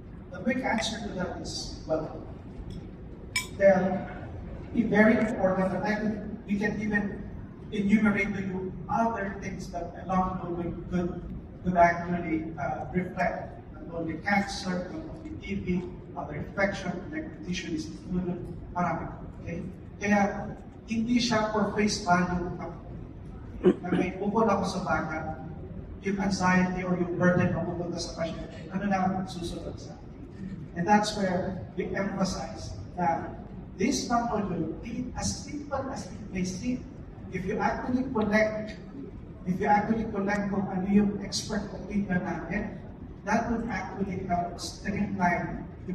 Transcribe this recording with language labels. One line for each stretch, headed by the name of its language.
English: The quick answer to that is, well, they'll be very important, and we can even enumerate to you other things that along the way could actually reflect not only cancer, not only TB, other infection, connective tissue disease,
Filipino: marami.
English: Okay?
Filipino: Kaya, hindi siya
English: for face value
Filipino: na may bukod ako sa baka, yung anxiety or yung burden na pupunta sa pasyente, ano na ang susunod sa akin.
English: And that's where we emphasize that this module, as simple as it may seem, if you actually connect
Filipino: kung ano yung expert opinion natin,
English: that would actually help streamline the